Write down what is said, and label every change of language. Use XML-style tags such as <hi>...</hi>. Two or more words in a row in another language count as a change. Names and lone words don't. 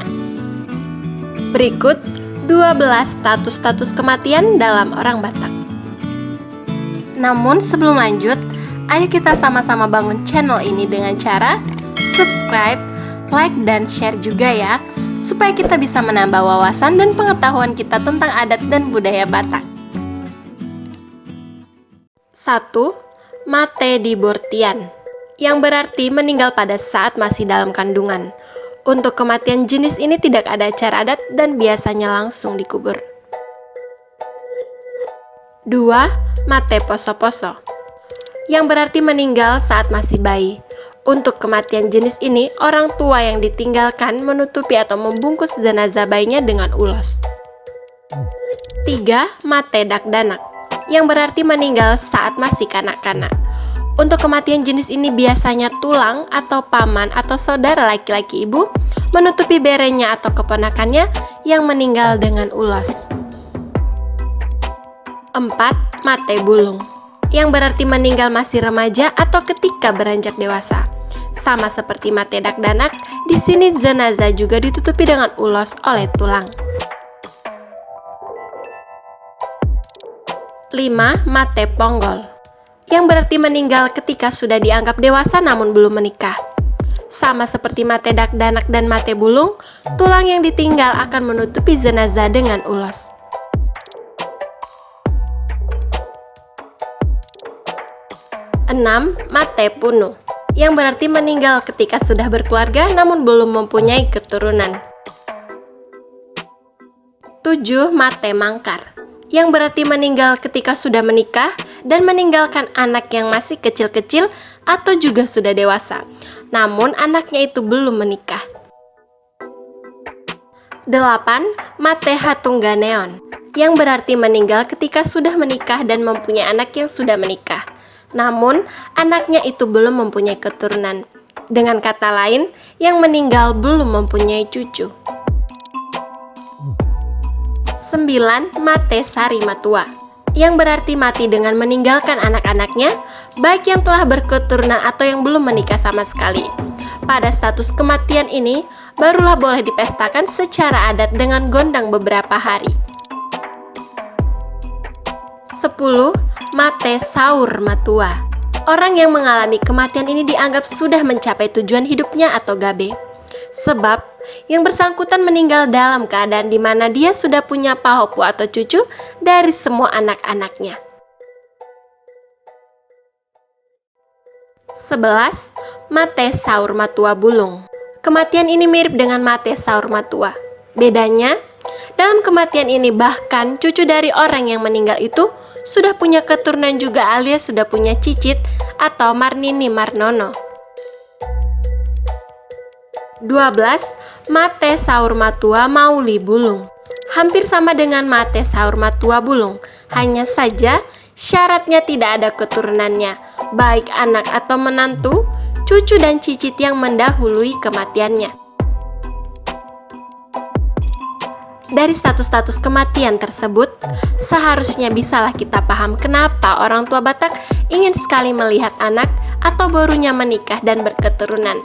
<id>Berikut 12 status-status kematian dalam orang Batak. Namun sebelum lanjut, ayo kita sama-sama bangun channel ini dengan cara subscribe, like, dan share juga ya, supaya kita bisa menambah wawasan dan pengetahuan kita tentang adat dan budaya Batak. 1.</id> <bbc>Mate dibortian,</bbc> <id>yang berarti meninggal pada saat masih dalam kandungan. Untuk kematian jenis ini tidak ada acara adat dan biasanya langsung dikubur. 2.</id> <bbc>Mate poso-poso,</bbc> <id>yang berarti meninggal saat masih bayi. Untuk kematian jenis ini, orang tua yang ditinggalkan menutupi atau membungkus jenazah bayinya dengan ulos.</id> <bbc>3. Mate dakdanak,</bbc> <id>yang berarti meninggal saat masih kanak-kanak. Untuk kematian jenis ini biasanya tulang atau paman atau saudara laki-laki ibu menutupi berenya atau keponakannya yang meninggal dengan ulos. 4.</id> <bbc>Mate bulung,</bbc> <id>yang berarti meninggal masih remaja atau ketika beranjak dewasa. Sama seperti</id> <bbc>mate dakdanak,</bbc> <id>di sini jenazah juga ditutupi dengan ulos oleh tulang. 5.</id> <bbc>Mate ponggol,</bbc> <id>yang berarti meninggal ketika sudah dianggap dewasa namun belum menikah. Sama seperti</id> <bbc>mate dakdanak</bbc> <id>dan</id> <bbc>mate bulung,</bbc> <id>tulang yang ditinggal akan menutupi jenazah dengan ulos. 6.</id> <bbc>Mate punu,</bbc> <id>yang berarti meninggal ketika sudah berkeluarga namun belum mempunyai keturunan. 7.</id> <bbc>Mate mangkar,</bbc> <id>yang berarti meninggal ketika sudah menikah dan meninggalkan anak yang masih kecil-kecil atau juga sudah dewasa, namun anaknya itu belum menikah. 8.</id> <bbc>Mate hatungganeon,</bbc> <id>yang berarti meninggal ketika sudah menikah dan mempunyai anak yang sudah menikah, namun anaknya itu belum mempunyai keturunan. Dengan kata lain, yang meninggal belum mempunyai cucu. 9.</id> <bbc>Mate sari matua,</bbc> <id>yang berarti mati dengan meninggalkan anak-anaknya, baik yang telah berketurunan atau yang belum menikah sama sekali. Pada status kematian ini, barulah boleh dipestakan secara adat dengan gondang beberapa hari. 10.</id> <bbc>Mate saur matua,</bbc> <id>orang yang mengalami kematian ini dianggap sudah mencapai tujuan hidupnya atau gabe. Sebab yang bersangkutan meninggal dalam keadaan di mana dia sudah punya pahopu atau cucu dari semua anak-anaknya. 11.</id> <bbc>Mate saur matua bulung,</bbc> <id>kematian ini mirip dengan</id> <bbc>mate saur matua.</bbc> <id>Bedanya, dalam kematian ini bahkan cucu dari orang yang meninggal itu sudah punya keturunan juga alias sudah punya cicit atau</id> <bbc>marnini marnono. 12. Mate saur matua mauli bulung,</bbc> <id>hampir sama dengan</id> <bbc>mate saur matua bulung,</bbc> <id>hanya saja syaratnya tidak ada keturunannya, baik anak atau menantu, cucu dan cicit yang mendahului kematiannya. Dari status-status kematian tersebut, seharusnya bisalah kita paham kenapa orang tua Batak ingin sekali melihat anak atau barunya menikah dan berketurunan.</id>